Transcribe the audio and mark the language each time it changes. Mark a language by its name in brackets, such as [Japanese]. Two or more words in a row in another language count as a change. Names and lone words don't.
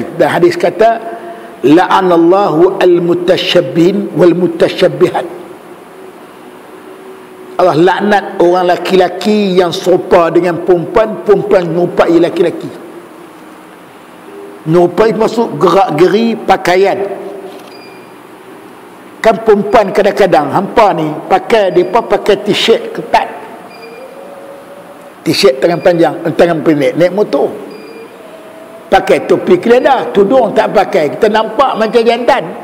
[Malay] Dan hadis kata [Arabic] لعن الله المتشبهين والمتشبهات. [Malay] Allah laknat orang laki-laki yang serupa dengan perempuan, perempuan menyerupai laki-laki. Menyerupai maksud gerak-geri pakaian. Kan perempuan kadang-kadang hampa ni pakai, mereka pakai t-shirt ketat, t-shirt tangan panjang, tangan pendek, naik motor, pakai topi kelada, tudung tak pakai, kita nampak macam jantan.